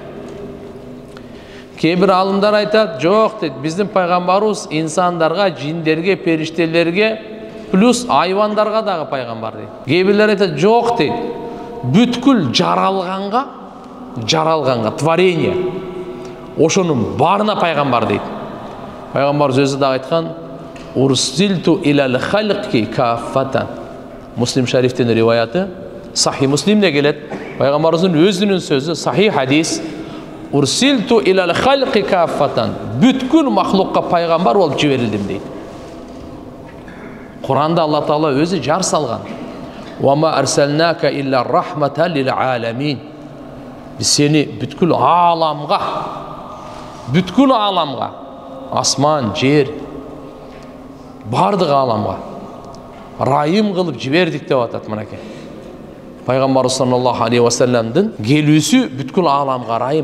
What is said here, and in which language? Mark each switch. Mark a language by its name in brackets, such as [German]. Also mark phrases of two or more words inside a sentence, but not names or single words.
[Kyrgyz] Кээ бир алымдар айтат, жок дейт, биздин пайгамбарыбыз инсандарга, жиндерге, периштелерге плюс айвандарга дагы пайгамбар дейт. Кээ бирлер айтат, жок дейт, бүткүл жаралганга, творение, ошонун баарына пайгамбар дейт. Пайгамбарыбыз өзү дагы айткан, [Arabic] أرسلت إلى الخلق كافة. [Kyrgyz] Муслим шарифтин риваяты, Сахи Муслимде келет. Пайгамбарыбыздын өзүнүн сөзү, сахи хадис. [Arabic] أرسلت إلى الخلق كافة. [Kyrgyz] Бүткүл махлукка пайгамбар болуп жиберилдим дейт. Куранда Алла таала өзү жар салган. [Arabic] وما أرسلناك إلا رحمة للعالمين. [Kyrgyz] Биз сени бүткүл аламга, асман, жер, бардык аламга райым кылып жибердик деп атат мынакей. Пайгамбар [Arabic] صلى الله عليه وسلمдын [Kyrgyz] келүүсү бүткүл аламга райым.